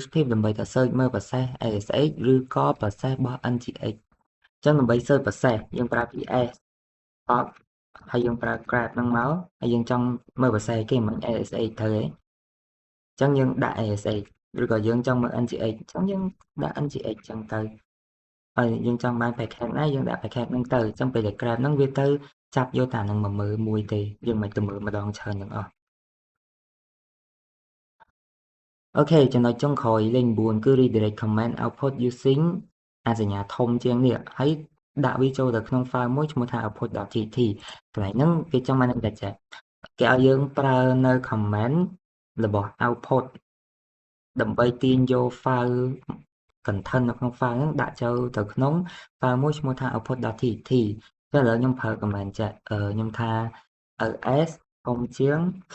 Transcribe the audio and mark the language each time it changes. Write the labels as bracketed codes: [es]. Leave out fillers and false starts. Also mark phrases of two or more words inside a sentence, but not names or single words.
[km] pip ដើម្បីទៅ search មើល process ASH ឬក៏ process របស់ NGX អញ្ចឹងដើម្បី [en] search process [km] យើងប្រើ PS អត់ហើយយើងប្រើ grab ហ្នឹងមកហើយយើងចង់មើល process គេមិន ASH ត្រូវទេអញ្ចឹងយើងដាក់ ASH ឬក៏យើងចង់មើល NGX អញ្ចឹងយើងដាក់ NGX អញ្ចឹងទៅហើយយើងចង់បាន package ណាយើងដាក់ package ហ្នឹងទៅអញ្ចឹងពេលដែល grab ហ្នឹងវាទៅចាប់យកតែហ្នឹងមកមើលមួយទេយើងមិនទៅមើលម្ដងច្រើនទាំងអស់ អូខេចំណុចចុងក្រោយលេខ9គឺ [en] redirect command output using [km] អាសញ្ញាធំជាងនេះហើយដាក់វាចូលទៅក្នុង file មួយឈ្មោះថា output.txt កន្លែងហ្នឹងគេចង់បានតែចេះគេឲ្យយើងប្រើនៅ command របស់ output ដើម្បីទាញយក [en] file content [km] នៅក្នុង file ហ្នឹងដាក់ចូលទៅក្នុង file មួយឈ្មោះថា output.txt ចឹងឥឡូវខ្ញុំប្រើ command ចេះខ្ញុំថា ls ធំជាង